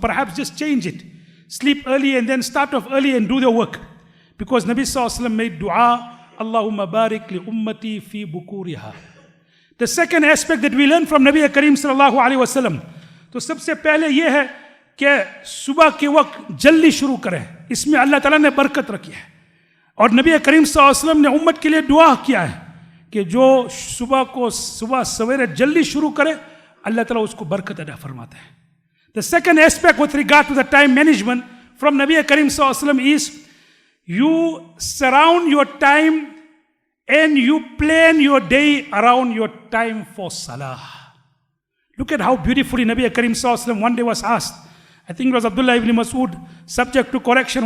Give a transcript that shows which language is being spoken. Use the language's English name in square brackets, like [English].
[English] Perhaps just change it. Sleep early and then start off early and do the work. Because Nabi sallallahu alaihi wasallam made dua, [Arabic] Allahumma barik li ummati fi bukuriha. [English] The second aspect that we learn from Nabi Kareem sallallahu alaihi wasallam, [Hindi] तो सबसे पहले ये है कि सुबह के वक्त जल्दी शुरू करें. इसमें अल्लाह ताला ने बरकत रखी है. और नबी करीम सल्लल्लाहु अलैहि वसल्लम ने उम्मत के लिए दुआ किया है कि जो सुबह सवेरे जल्दी शुरू करे, अल्लाह ताला उसको बरकत अदा फरमाता है. [English] The second aspect with regard to the time management from Nabi Kareem sallallahu alaihi wasallam is you surround your time and you plan your day around your time for salah. Look at how beautifully Nabi Kareem sallallahu alaihi wasallam one day was asked. I think it was Abdullah ibn Mas'ud, subject to correction.